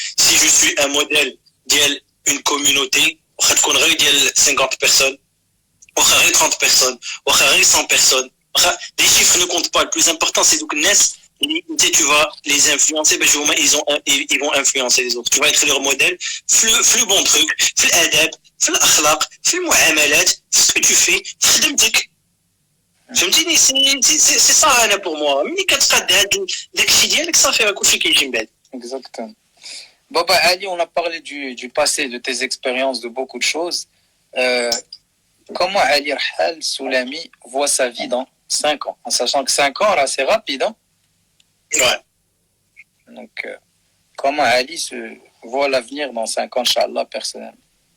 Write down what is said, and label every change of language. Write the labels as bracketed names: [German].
[French] Si je suis un modèle d'une communauté, on va dire 50 personnes, on va dire 30 personnes, on va dire 100 personnes. Les chiffres ne comptent pas. Le plus important, c'est donc tu vas les influencer, ben, ils vont influencer les autres. Tu vas être leur modèle. Fais le bon truc, fais l'adab, fais l'akhlaq, fais le muamalat, fais ce que tu fais, fais le mdik. [Arabic] فهمتيني سي صا انا بور موا ملي كتقاد داكشي ديالك صافي راه كلشي كيجي من بعد. [French] Exactement. Baba Ali, on a parlé du passé, de tes expériences, de beaucoup de choses. Comment Ali Rahal Soulami voit sa vie dans 5 ans, en sachant que 5 ans, là, c'est rapide, hein? Ouais. Donc, comment Ali se voit l'avenir dans 5 ans, Inch'Allah, personnellement?